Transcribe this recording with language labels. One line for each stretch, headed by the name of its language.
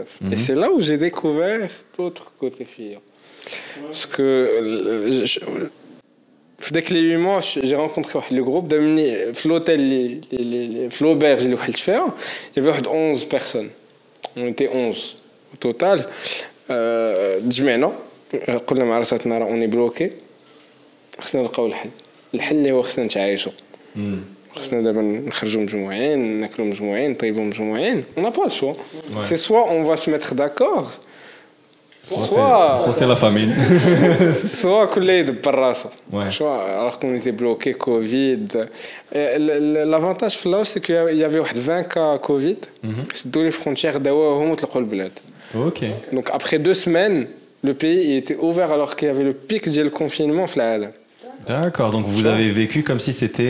French: Et c'est là où j'ai découvert l'autre côté fille. Parce que. Dès que les 8 mois, j'ai rencontré le groupe de l'hôtel, l'auberge, il y avait 11 personnes. On était 11 au total.
Arabic: تجمعنا قلنا مع راساتنا راه اوني بلوكي خصنا نلقاو الحل اللي هو خصنا نتعايشوا خصنا دابا نخرجوا مجموعين ناكلوا مجموعين نطيبوا مجموعين
French: on n'a pas le choix c'est soit on va se mettre d'accord Soit c'est la famine. soit
Arabic: كل يدبر راسه
French: Ouais. alors qu'on était bloqué Covid. L'avantage في Laos c'est qu'il y avait 20 cas Covid
Arabic: سدوا
French: les frontières
Arabic: داوهم وطلقوا البلاد.
French: Ok. Donc après 2 semaines, le pays était ouvert alors qu'il y avait le pic du confinement. D'accord, donc vous avez vécu comme si c'était